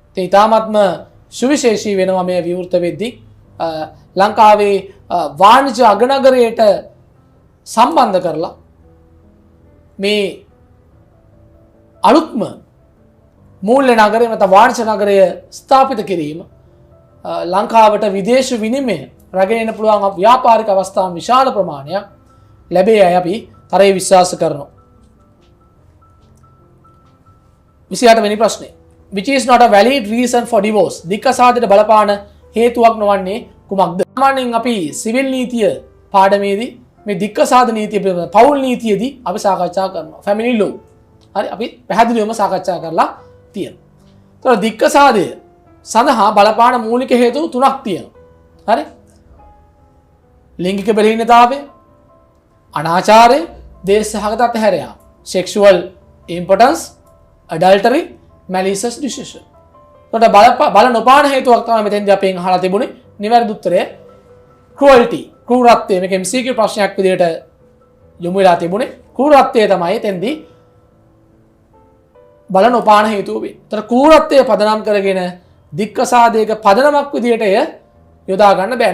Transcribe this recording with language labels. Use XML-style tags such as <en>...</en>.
<si>ඉතින් තාමත්ම සුවිශේෂී වෙනවා මේ විවෘත වෙද්දී ලංකාවේ වාණිජ්‍ය අගනගරයට සම්බන්ධ කරලා මේ අලුත්ම මූල්‍ය නගරය නැත්නම් වාණිජ්‍ය නගරය ස්ථාපිත කිරීම ලංකාවට විදේශ විනිමය රැගෙන එන්න පුළුවන් ව්‍යාපාරික අවස්ථාන් විශාල ප්‍රමාණයක් ලැබෙයි අපි තරයේ විශ්වාස කරනවා. 28 වෙනි ප්‍රශ්නේ.</si> <en>Which is not a valid reason for divorce?</en> <si>දික්කසාදයට බලපාන හේතුවක් නොවන්නේ කුමක්ද? සාමාන්‍යයෙන් අපි සිවිල් නීතිය පාඩමේදී මේ දික්කසාද නීතිය පිළිබඳ පෞල් නීතියේදී අපි සාකච්ඡා කරනවා. family law. හරි අපි පැහැදිලිවම සාකච්ඡා කරලා තියෙනවා. ඒතර දික්කසාදය සඳහා බලපාන මූලික හේතු තුනක් තියෙනවා. හරි? ලිංගික බැලහීනතාවය, අනාචාරය, දේශසහගත අතහැරයාම,</si> <en>sexual impotence, adultery, malicious decision.</en> <si>කොට බල නොපාන හේතුවක් තමයි මෙතෙන්දී අපෙන් අහලා තිබුණේ. නිවැරදි උත්තරය cruelty. ක්‍රූරත්වය. මේක MCQ ප්‍රශ්නයක් විදිහට යොමු වෙලා තිබුණේ. ක්‍රූරත්වය තමයි එතෙන්දී බල නොපාන හේතුව වෙන්නේ. ඒතර ක්‍රූරත්වය පදනම් කරගෙන දික්කසාදයක පදනමක් විදිහට එය යොදා ගන්න බෑ.</si>